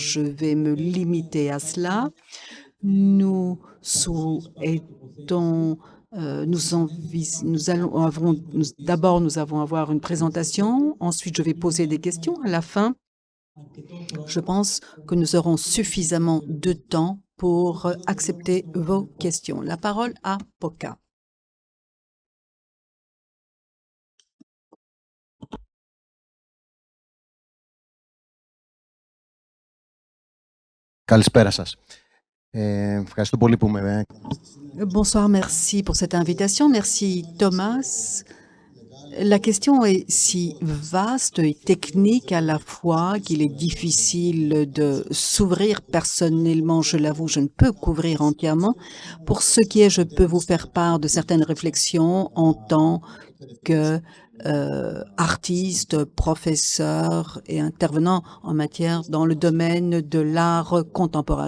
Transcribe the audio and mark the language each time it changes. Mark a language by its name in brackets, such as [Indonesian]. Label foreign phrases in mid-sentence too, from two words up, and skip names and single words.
[French] Je vais me limiter à cela. Nous souhaitons, d'abord nous allons avoir une présentation, ensuite je vais poser des questions. À la fin, je pense que nous aurons suffisamment de temps pour accepter vos questions. La parole à Poca. [Greek] Καλησπέρα σας. Ευχαριστώ πολύ που με... [French] Bonsoir, merci pour cette invitation. Merci Thomas. La question est si vaste et technique à la fois qu'il est difficile de s'ouvrir. Personnellement, je l'avoue, je ne peux couvrir entièrement. Pour ce qui est, je peux vous faire part de certaines réflexions en tant que artiste, professeur et intervenant en matière dans le domaine de l'art contemporain.